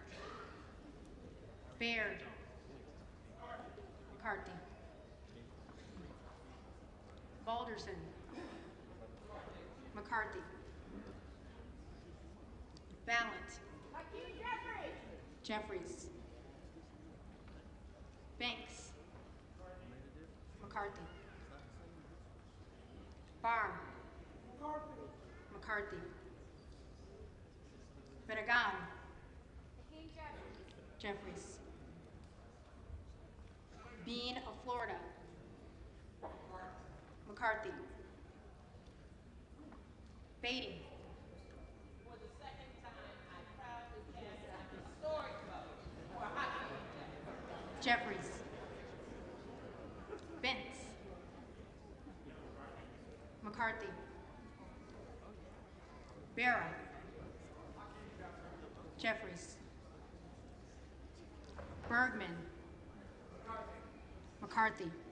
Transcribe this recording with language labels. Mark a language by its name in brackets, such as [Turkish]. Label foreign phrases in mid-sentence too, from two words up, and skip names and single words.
[English] Baird. McCarthy. Balderson. McCarthy. Ballant. Jeffries. Banks. McCarthy. Barr. McCarthy. Beregan. Jeffries. Bean of Florida. McCarthy. Beatty. For the second time, I proudly cast Jeffries. Bentz. McCarthy. Barra. Jeffries. Bergman. McCarthy.